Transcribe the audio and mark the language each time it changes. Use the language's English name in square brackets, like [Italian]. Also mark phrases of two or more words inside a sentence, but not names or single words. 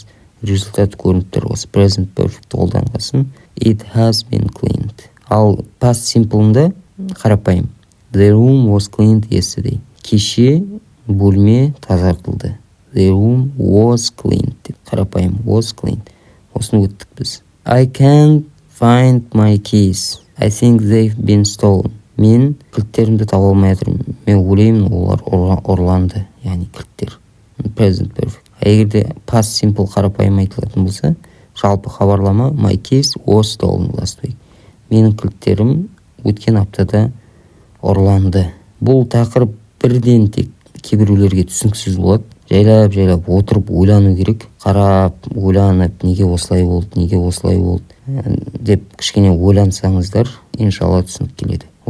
[Kazakh] Результаты көрініп тұр. Осы [English] present perfect [Kazakh] қолданғасын. [English] It has been cleaned. [Kazakh] Ал [English] past simple'ында [Kazakh] қарапайым. [English] The room was cleaned yesterday. [Kazakh] Кеше бөлме тазартылды. [English] The room was cleaned. [Kazakh] Қарапайым [English] was cleaned. [Kazakh] Осыны өттік біз. [English] I can't find my keys. I think they've been stolen. [Kazakh] Мен кілттерімді таба алмай жатырмын. Мен ойлаймын олар ұрланды. Яғни кілттер. [English] Present perfect. [Kazakh] Егерде [English] past simple [Kazakh] қарапайым айтылатын болса, жалпы хабарлама [English] my keys was stolen last week. [Kazakh] Менің кілттерім өткен аптада ұрланды. Бұл тақырып бірден тек кейбіреулерге түсініксіз болады. Жайлап отырып ойлану керек. Қарап, ойланып, неге осылай болды деп кішкене ойлансаңыздар, иншалла түсінік келеді.